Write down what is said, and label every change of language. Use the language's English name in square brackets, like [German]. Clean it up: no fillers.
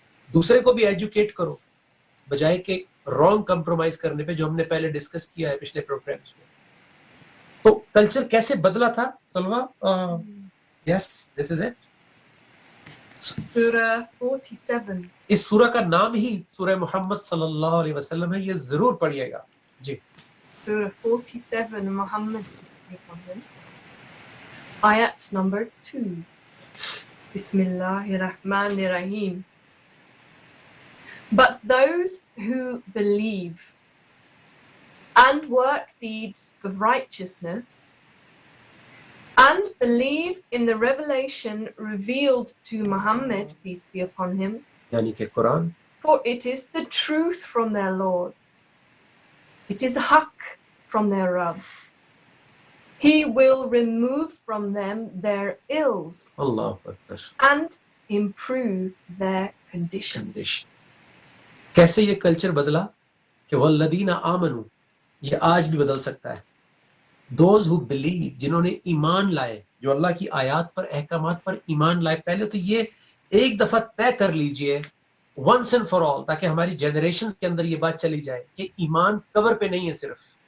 [Urdu] دوسرے کو بھی ایجوکیٹ کرو بجائے کہ رانگ کمپرومائز کرنے پہ، جو ہم نے پہلے ڈسکس کیا ہے پچھلے پروگرامز میں. تو کلچر کیسے بدلا تھا سلوا؟ [English] Yes this is it. [Urdu] سورہ 47. اس سورہ کا نام ہی سورہ محمد صلی اللہ علیہ وسلم ہے، یہ ضرور پڑھیے گا. جی. [English] Surah 47, Muhammad peace be upon him. Ayat number 2. Bismillahirrahmanirrahim. But those who believe and work deeds of righteousness and believe in the revelation revealed to Muhammad peace be upon him, [Urdu] یعنی کہ قرآن، [English] for it is the truth from their Lord. It is haqq from their Rabb. He will remove from them their ills [Arabic] اللہ اکبر، [English] and improve their condition. [Urdu] کیسے یہ culture بدلا؟ کہ [Arabic] والذین آمنوا، [Urdu] یہ آج بھی بدل سکتا ہے. [English] those who believe, [Urdu] جنہوں نے ایمان لائے، جو اللہ کی آیات پر، احکامات پر ایمان لائے. پہلے تو یہ ایک دفعہ طے کر لیجئے [English] once and for all، [Urdu] تاکہ ہماری جنریشن کے اندر یہ بات چلی جائے کہ ایمان قبر پہ نہیں ہے صرف.